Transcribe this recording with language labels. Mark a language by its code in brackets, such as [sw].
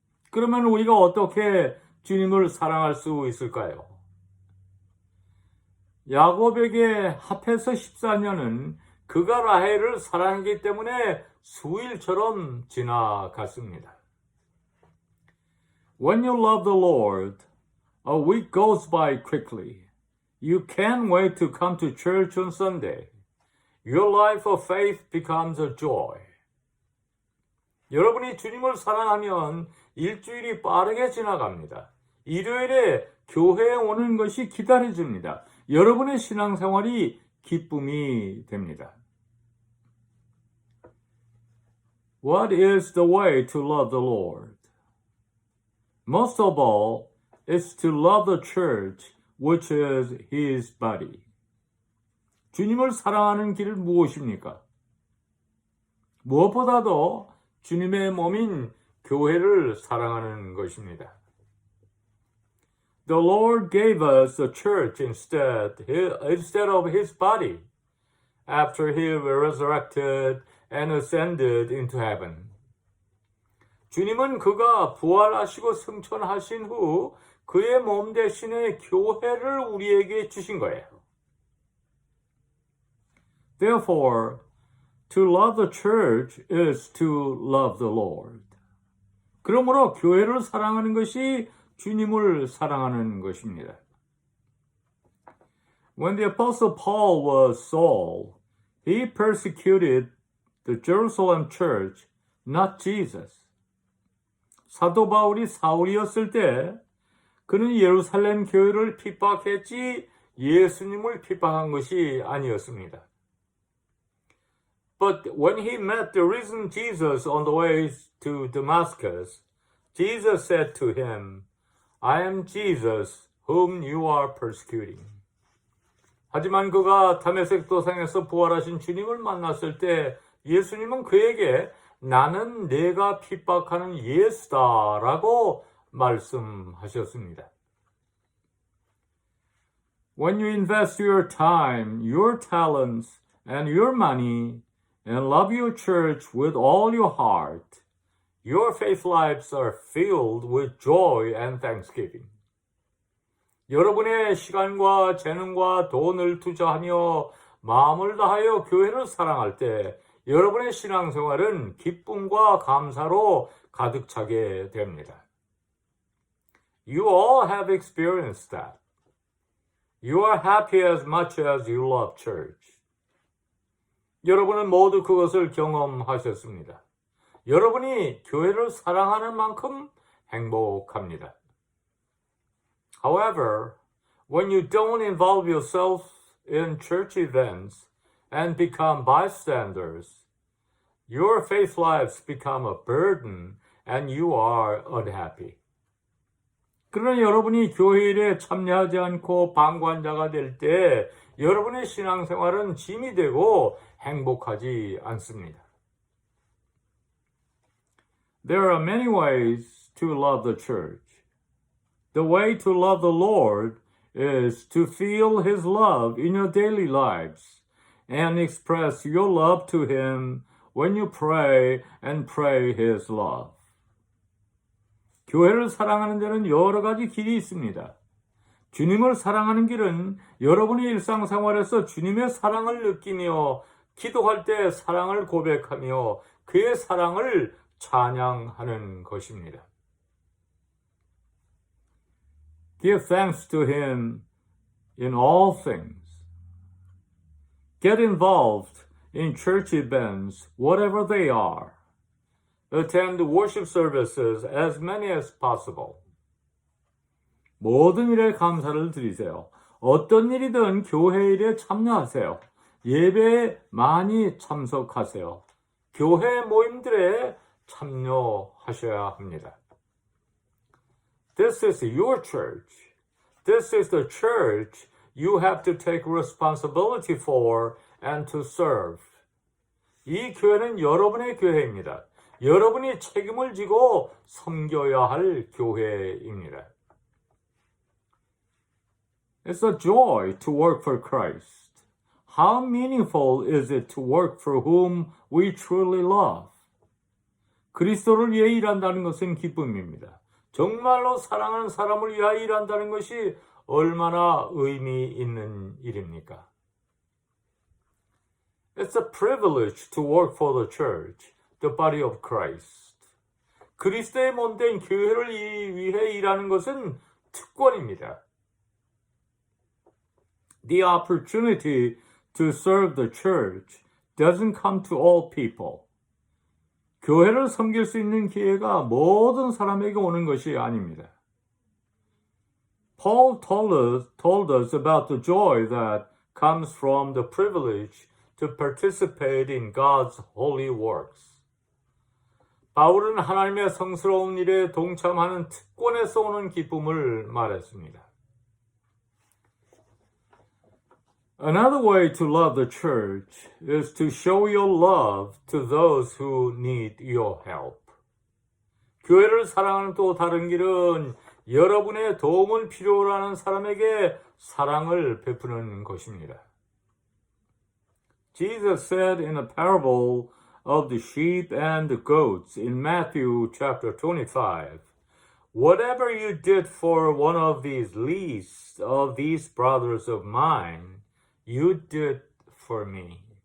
[ko] 그러면 우리가 어떻게 주님을 사랑할 수 있을까요? 야곱에게 합해서 14년은 그가 라헬을 사랑하기 때문에 수일처럼 지나갔습니다. [en] When you love the Lord, a week goes by quickly. You can't wait to come to church on Sunday. Your life of faith becomes a joy. [ko] 여러분이 주님을 사랑하면 일주일이 빠르게 지나갑니다. 일요일에 교회에 오는 것이 기다려집니다. 여러분의 신앙생활이 기쁨이 됩니다. [en] What is the way to love the Lord? Most of all, is to love the church, which is His body. [ko] 주님을 사랑하는 길은 무엇입니까? 무엇보다도 주님의 몸인 교회를 사랑하는 것입니다. [en] The Lord gave us the church instead of His body after He resurrected and ascended into heaven. [ko] 주님은 그가 부활하시고 승천하신 후 그의 몸 대신에 교회를 우리에게 주신 거예요. [en] Therefore, to love the church is to love the Lord. [ko] 그러므로 교회를 사랑하는 것이 주님을 사랑하는 것입니다. [en] When the Apostle Paul was Saul, he persecuted the Jerusalem church, not Jesus. [ko] 사도 바울이 사울이었을 때 그는 예루살렘 교회를 핍박했지 예수님을 핍박한 것이 아니었습니다. [en] But when he met the risen Jesus on the way to Damascus, Jesus said to him, I am Jesus whom you are persecuting. [ko] 하지만 그가 다메섹 도상에서 부활하신 주님을 만났을 때 예수님은 그에게 나는 내가 핍박하는 예수다라고 말씀하셨습니다. [en] When you invest your time, your talents, and your money, and love your church with all your heart, your faith lives are filled with joy and thanksgiving. [ko] 여러분의 시간과 재능과 돈을 투자하며 마음을 다하여 교회를 사랑할 때 여러분의 신앙생활은 기쁨과 감사로 가득 차게 됩니다. [en] You all have experienced that. You are happy as much as you love church. [ko] 여러분은 모두 그것을 경험하셨습니다. 여러분이 교회를 사랑하는 만큼 행복합니다. [en] However, when you don't involve yourself in church events and become bystanders, your faith lives become a burden and you are unhappy. [ko] 그러나 여러분이 교회 일에 참여하지 않고 방관자가 될 때 여러분의 신앙생활은 짐이 되고 행복하지 않습니다. [en] There are many ways to love the church. The way to love the Lord is to feel His love in your daily lives and express your love to Him when you pray and pray His love. [ko] 교회를 사랑하는 데는 여러 가지 길이 있습니다. 주님을 사랑하는 길은 여러분이 일상생활에서 주님의 사랑을 느끼며 기도할 때 사랑을 고백하며 그의 사랑을 찬양하는 것입니다. [en] Give thanks to Him in all things. Get involved in church events, whatever they are. Attend worship services, as many as possible. [ko] 모든 일에 감사를 드리세요. 어떤 일이든 교회 일에 참여하세요. 예배에 많이 참석하세요. 교회 모임들에 참여하셔야 합니다. [en] This is your church. This is the church you have to take responsibility for and to serve. [ko] 이 교회는 여러분의 교회입니다. 여러분이 책임을 지고 섬겨야 할 교회입니다. [en] It's a joy to work for Christ. How meaningful is it to work for whom we truly love? [ko] 그리스도를 위해 일한다는 것은 기쁨입니다. 정말로 사랑하는 사람을 위하여 일한다는 것이 얼마나 의미 있는 일입니까? [en] It's a privilege to work for the church, the body of Christ. [ko] 그리스도의 몸된 교회를 위해 일하는 것은 특권입니다. [en] The opportunity to serve the church doesn't come to all people. [ko] 교회를 섬길 수 있는 기회가 모든 사람에게 오는 것이 아닙니다. [en] Paul told us about the joy that comes from the privilege to participate in God's holy works. [ko] 바울은 하나님의 성스러운 일에 동참하는 특권에서 오는 기쁨을 말했습니다. [en] Another way to love the church is to show your love to those who need your help. [ko] 교회를 사랑하는 또 다른 길은 여러분의 도움을 필요로 하는 사람에게 사랑을 베푸는 것입니다. [en] Jesus said in a parable of the sheep and the goats in Matthew chapter 25, "Whatever you did for one of these least of these brothers of mine, you did for me."